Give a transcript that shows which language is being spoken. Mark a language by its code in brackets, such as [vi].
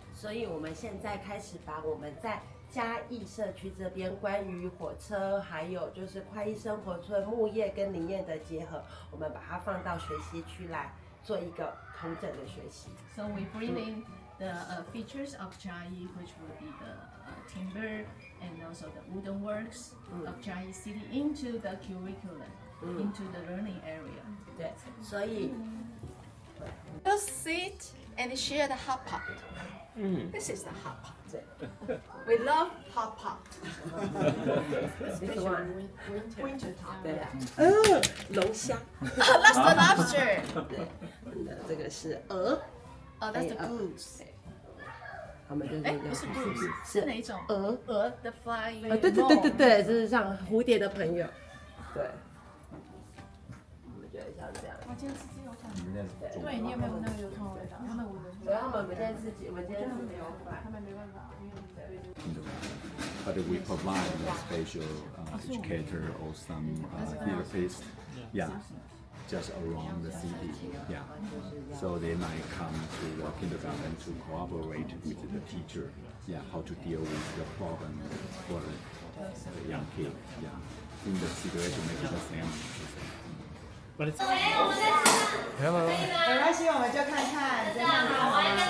[zh] 所以我们现在开始把我们在嘉义社区这边关于火车，还有就是快意生活村木业跟林业的结合，我们把它放到学习区来做一个统整的学习。 [en] So we bring in the features of Chiayi, which will be the timber and also the wooden works of Chiayi City into the curriculum, into the learning area. [zh] 对，所以 [en] Just sit and share the hot pot. This is the hot pot. We love hot pot. Especially winter time. [zh] 对龙虾， [en] That's the lobster. [zh] 这个是鹅， [en] Oh, that's the goose. [zh] 他们就是哎，叫不是 goose，是哪一种？鹅。 [en] 鹅 the flying. [zh] 对，这是像蝴蝶的朋友。对，我们觉得像这样。我今天吃鸡肉饭。对，你有没有那个油葱的味道？他们闻得出所以他们今天自己，我们今天是没有买。他们没办法，因为 [en] but we provide a special educator or some therapist, just around the city, So they might come to the kindergarten to cooperate with the teacher, how to deal with the problem for the young kid, In the situation maybe the same. But it's ，Hello， [zh] 没关系，我们就看看，真的好吗？